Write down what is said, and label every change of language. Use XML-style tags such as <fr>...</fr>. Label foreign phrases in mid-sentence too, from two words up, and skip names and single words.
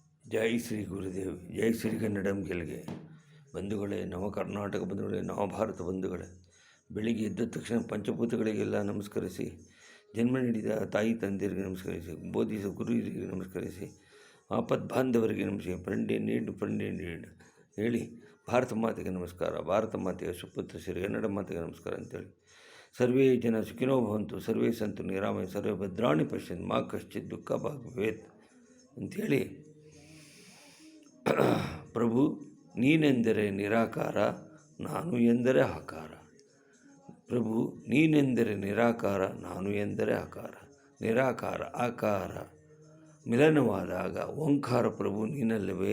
<kn>ಜೈ ಶ್ರೀ ಗುರುದೇವ್, ಜೈ ಶ್ರೀ ಕನ್ನಡಂ ಗೆಲ್ಗೆ. ಬಂಧುಗಳೇ, ನವ ಕರ್ನಾಟಕ ಬಂಧುಗಳೇ, ನವಭಾರತ ಬಂಧುಗಳೇ, ಬೆಳಿಗ್ಗೆ ಎದ್ದ ತಕ್ಷಣ ಪಂಚಭೂತಗಳಿಗೆಲ್ಲ ನಮಸ್ಕರಿಸಿ, ಜನ್ಮ ನೀಡಿದ ತಾಯಿ ತಂದೆಯರಿಗೆ ನಮಸ್ಕರಿಸಿ, ಬೋಧಿಸಿದ ಗುರು ಹಿರಿಯರಿಗೆ ನಮಸ್ಕರಿಸಿ, ಆಪತ್ ಬಾಂಧವರಿಗೆ ನಮಸ್ಕಾರ, ಫ್ರೆಂಡ್ ಇಂಡ್ ಹೇಳಿ ಭಾರತ ಮಾತೆಗೆ ನಮಸ್ಕಾರ, ಭಾರತ ಮಾತೆಯ ಸುಪುತ್ರ ಶ್ರೀ ಕನ್ನಡ ಮಾತೆಗೆ ನಮಸ್ಕಾರ ಅಂತೇಳಿ,</kn> <sa>ಸರ್ವೇ ಜನ ಸುಖಿನೋ ಭವಂತು, ಸರ್ವೇ ಸಂತು ನಿರಾಮಯ, ಸರ್ವೇ ಭದ್ರಾಣಿ ಪಶ್ಯಂತ್, ಮಾ ಕಶ್ಚಿತ್ ದುಃಖ ಭಾಗ್ ಭವೇತ್</sa> <kn>ಅಂಥೇಳಿ, ಪ್ರಭು ನೀನೆಂದರೆ ನಿರಾಕಾರ, ನಾನು ಎಂದರೆ ಆಕಾರ. ಪ್ರಭು ನೀನೆಂದರೆ ನಿರಾಕಾರ, ನಾನು ಎಂದರೆ ಆಕಾರ. ನಿರಾಕಾರ ಆಕಾರ ಮಿಲನವಾದಾಗ ಓಂಕಾರ ಪ್ರಭು ನೀನಲ್ಲವೇ.</kn>